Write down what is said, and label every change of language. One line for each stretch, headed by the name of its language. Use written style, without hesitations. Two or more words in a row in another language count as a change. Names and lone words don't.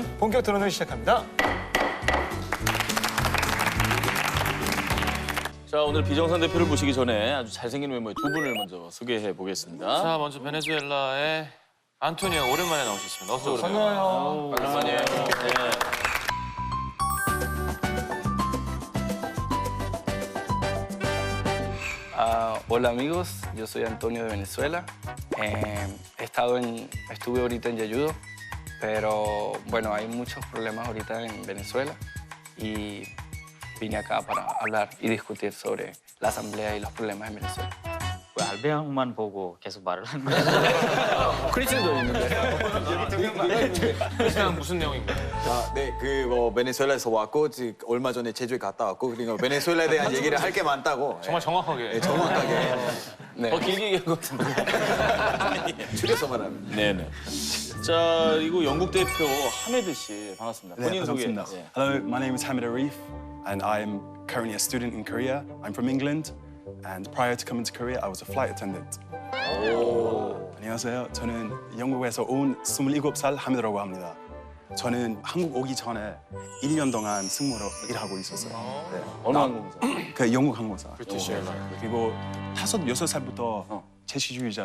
Korean: 본격 토론을 시작합니다. 자, 오늘 비정상 대표를 모시기 전에 아주 잘생긴 외모의 두 분을 먼저 소개해 보겠습니다. 자, 먼저 베네수엘라의 안토니오 오랜만에 나오셨습니다. 어서 오세요. 반가워요. 오랜만이에요.
Spanish: Hola amigos, yo soy Antonio de Venezuela. Estuve ahorita en Yayudo, pero bueno, hay muchos problemas ahorita en Venezuela y vine acá para hablar y discutir sobre la asamblea y los problemas en Venezuela.
Korean: 왜 알베앙만 보고 계속 말을 하는 거야? 크리스도 있는데. 그냥 무슨 내용인가요? 자, 네, 뭐 베네수엘라에서 왔고 얼마 전에 제주에 갔다 왔고 그러니까 베네수엘라에 대한 얘기를 할 게 많다고. 정말 정확하게. 네, 정확하게. 네. 더 길게 얘기한 것 같은데. 줄여서 말하면. 네네. 자, 그리고 영국 대표 하메드 씨 반갑습니다. 본인 소개. 반갑습니다.
English: Hello, my name is Hamid Arif, and I'm currently a student in Korea. I'm from England, and prior to coming to Korea, I was a flight attendant.
Korean: 안녕하세요. 저는 영국에서 온 27살 하미드라고 합니다. 저는 한국 오기 전에 1년 동안 승무로 일하고 있었어요. 네. 어느 항공사? 그 영국 항공사.
English: British Airline.
Korean: 그리고 6살부터 채식주의자를.